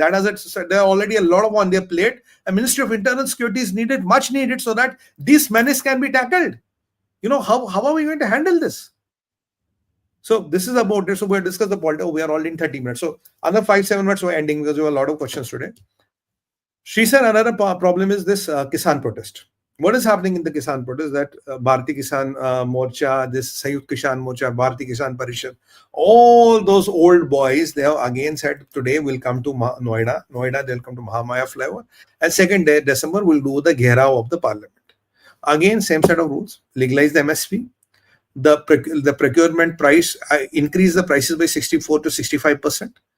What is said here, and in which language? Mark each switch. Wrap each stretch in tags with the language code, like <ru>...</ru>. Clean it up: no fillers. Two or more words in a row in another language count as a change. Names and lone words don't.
<en>That has there are already a lot of on their plate. A Ministry of Internal Security is needed, much needed, so that this menace can be tackled. How are we going to handle this? So this is about it. So we'll discuss the politics. We are already in 30 minutes. So another 5-7 minutes we're ending because we have a lot of questions today. She said another problem is this Kisan protest. What is happening in the Kisan protest? That Bharati Kisan Morcha, this Sayukt Kisan Morcha, Bharati Kisan Parishad, all those old boys, they have again said today we'll come to Noida. Noida, they'll come to Mahamaya flyover. And 2nd day, December, we'll do the Gherao of the parliament. Again, same set of rules. Legalize the MSP. The procurement price, increase the prices by 64 to 65%.</en>